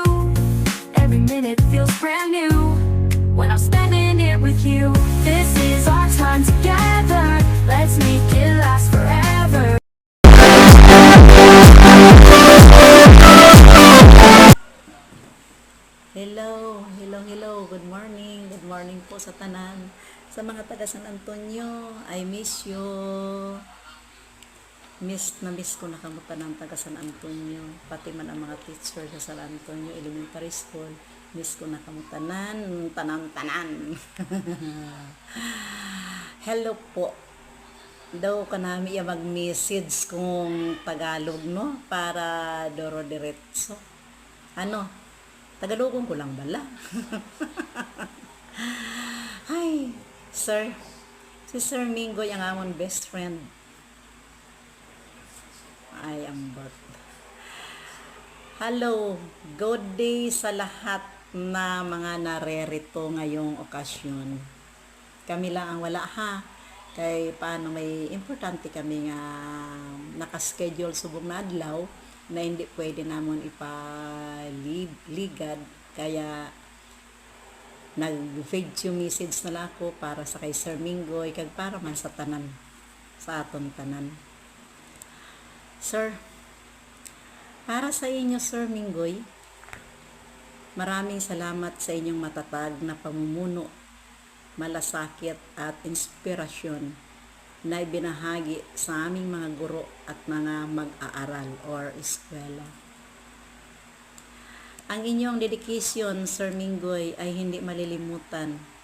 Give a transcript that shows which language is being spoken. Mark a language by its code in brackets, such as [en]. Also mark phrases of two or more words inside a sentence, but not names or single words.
[en] Every minute feels brand new when I'm spending it with you. This is our time together, let's make it last forever. Hello. Good morning [hil] po sa tanan. Sa mga taga San Antonio, [en] I miss you. [hil] Miss ko na kamuta ng taga San Antonio. Pati man ang mga teacher sa San Antonio Elementary School. Miss ko na kamutanan, tanan. Hello po. Daw ka namin mag-message kung Tagalog, no? Para doro diretso. Ano? Tagalogon ko lang bala. Hi, sir. Si Sir Mingoy ang amon [en] best friend. I am birth. [tl] Hello, [en] good day [tl] sa lahat na mga narerito ngayong okasyon. Kami lang ang wala ha. [hil] Kay paano may importante kami nga nakaschedule subong na adlaw na hindi pwede namon ipaligad, kaya nag-video message na lang ako para sa kay Sir Mingoy kag para man sa tanan, sa aton tanan. [tl] Sir, para sa inyo Sir Mingoy, maraming salamat sa inyong matatag na pamumuno, malasakit at inspirasyon na ibinahagi sa aming mga guro at mga mag-aaral or eskwela. Ang inyong dedication, Sir Mingoy, ay hindi malilimutan.